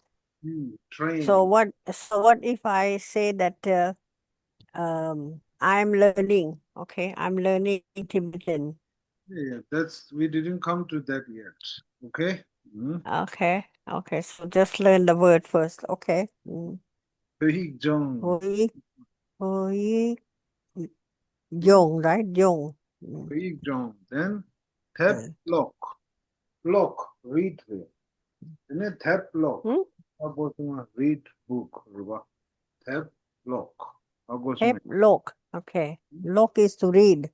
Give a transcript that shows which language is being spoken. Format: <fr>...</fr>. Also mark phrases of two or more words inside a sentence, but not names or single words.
<en>Train. so what if I say that I'm learning, okay, I'm learning Tibetan. Yeah, we didn't come to that yet. Okay. Okay, so just learn the word first, okay.</en> <bo>སློབ་སྦྱོང. སློབ་སྦྱོང, right? Jong. སློབ་སྦྱོང. Then དེབ་ཀློག. Lock. Read. Then དེབ་ཀློག.</bo> <en>Read book.</en> <bo>དེབ་ཀློག. དེབ་ཀློག.</bo> <en>Okay. Lock is to read.</en>